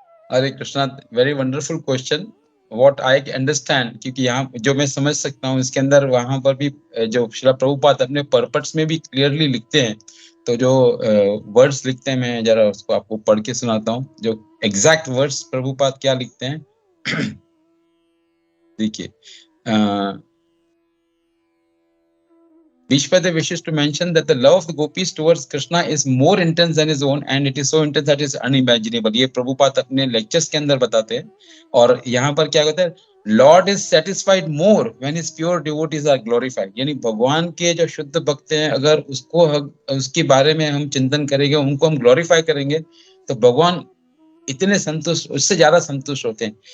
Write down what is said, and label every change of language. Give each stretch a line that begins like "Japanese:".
Hindi: Hare Krishna,
English: Very wonderful question. What I understand,
Hindi: क्योंकि यहाँ जो मैं समझ सकता हूँ इसके अंदर वहां पर भी जो श्रीला प्रभुपाद अपने पर्पट्स में भी क्लियरली लिखते हैं, तो जो वर्ड्स लिखते हैं मैं जरा उसको आपको पढ़ के सुनाता हूँ, जो एग्जैक्ट वर्ड्स प्रभुपाद क्या लिखते हैं।
English: देखिए, Vishwade wishes to mention that the love of the gopis towards Krishna is more intense than his own, and it is so intense that it is unimaginable.
Hindi: ये प्रभुपाद अपने लेक्चर्स के अंदर बताते हैं, और यहाँ पर क्या कहते हैं,
English: Lord is satisfied more when his pure devotees are glorified.
Hindi: यानी भगवान के जो शुद्ध भक्त हैं, अगर उसके बारे में हम चिंतन करेंगे, उनको हम ग्लोरीफाई करेंगे, तो भगवान इतने संतुष्ट, उससे ज्यादा संतुष्ट होते हैं।